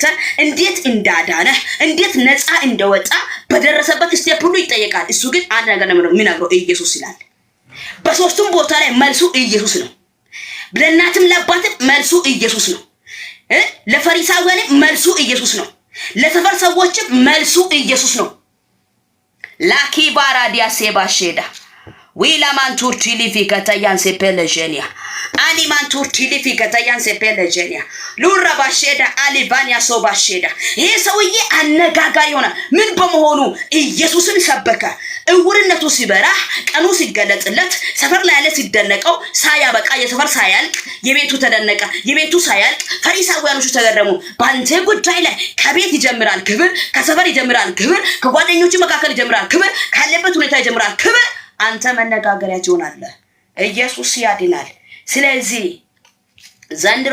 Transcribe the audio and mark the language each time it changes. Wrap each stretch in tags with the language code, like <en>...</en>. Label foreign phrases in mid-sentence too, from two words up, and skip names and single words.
<am>እንዴት እንዳዳነ፣ እንዴት ነፃ እንደወጣ በደረሰበት ስቴፕ ሁሉ ይጠየቃል። እሱ ግን አንድ ነገር ነው የሚነግረው፣ ኢየሱስ ይላል። በሶስቱም ቦታ ላይ መልሱ ኢየሱስ ነው። ለእናትም ለአባትም መልሱ ኢየሱስ ነው። ለፈሪሳውያንም መልሱ ኢየሱስ ነው። ለሰፈር ሰዎችም መልሱ ኢየሱስ ነው። ላኪ ባራዲያ ሴባሼዳ Wila manturti fi katayan sepelejenia. Ani manturti fi katayan sepelejenia. Lura basheda alivania so basheda. ይሄ ሰውዬ አነጋጋሪ ሆነ። ምን በመሆኑ ኢየሱስን ሰበከ። እውርነቱ ሲበራ ቀኑ ሲገለጽለት ሰፈር ላይ ያለ ሲደነቀው ሳያበቃ የሰፈር ሳያልቅ የቤቱ ተደነቀ። የቤቱ ሳያልቅ ፈሪሳውያኖቹ ተገረሙ። ባንተ ጉዳይ ላይ ከቤት ይጀምራል ክብር፣ ከሰፈር ይጀምራል ክብር፣ ከጓደኞቹ መካከል ይጀምራል ክብር፣ ካለበት ሁኔታ ይጀምራል ክብር። አንተ መነጋገሪያ ትሆናለህ። ኢየሱስ ያድናል። ስለዚህ ዘንድሮ</am>